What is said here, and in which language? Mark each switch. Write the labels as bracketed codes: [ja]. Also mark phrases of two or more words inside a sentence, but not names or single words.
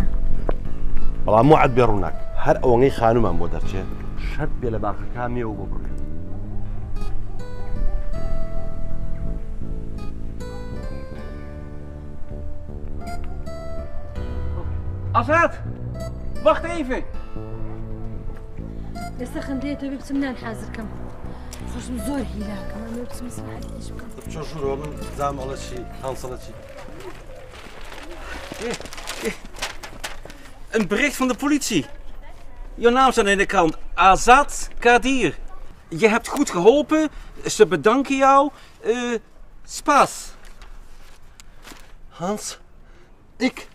[ckb] بەڵام موعد بێ ڕووناک هەر ئەوەی خانومان بۆ دەرچێت شەرت بێ لە باخەکانیەوە بۆ بڕێ. [nl] Azad! Wacht even! [ckb] ئێستا خەندەیەتەوە بێ بچم نان حازرکەم. خۆشم زۆر هیلاکەم ئەمە بچم سەعادیش بکەم. چۆن ژوورەوە من زامەڵە چی هەنسەڵە چی؟ [nl] Een bericht van de politie. Je naam staat in de krant. Azad Kadir. Je hebt goed geholpen. Ze bedanken jou. Spas. Hans, ik?